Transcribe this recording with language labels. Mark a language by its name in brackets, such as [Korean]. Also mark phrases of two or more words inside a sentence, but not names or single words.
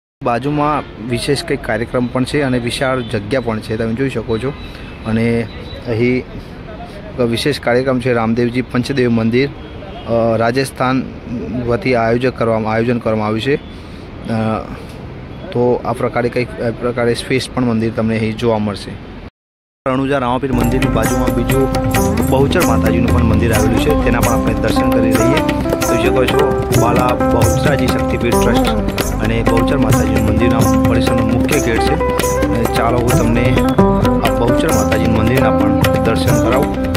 [Gujarati] બાજુમાં વિશેષ કંઈક કાર્યક્રમ પણ છે અને વિશાળ જગ્યા પણ છે, તમે જોઈ શકો છો। અને અહીં વિશેષ કાર્યક્રમ હૈ રામદેવજી પંચદેવ મંદિર રાજસ્થાન વતી આયોજન કરવામાં આવ્યું છે। તો આ પ્રકારે કઈ પ્રકારે ફેસ્ટ પણ મંદિર તમને અહીં જોવા મળશે। રણુજા રામાપીર મંદિરની બાજુમાં બીજું બહુચર માતાજીનું પણ મંદિર આવેલું છે, તેના પણ આપણે દર્શન કરી લઈએ। જોઈ શકો છો બાલા બહુચરાજી શક્તિપીઠ ટ્રસ્ટ અને બહુચર માતાજીનું મંદિરના પરિસરનો મુખ્ય ગેટ છે। ચાલો હું તમને આ બહુચર માતાજીનું મંદિરના પણ દર્શન કરાવું।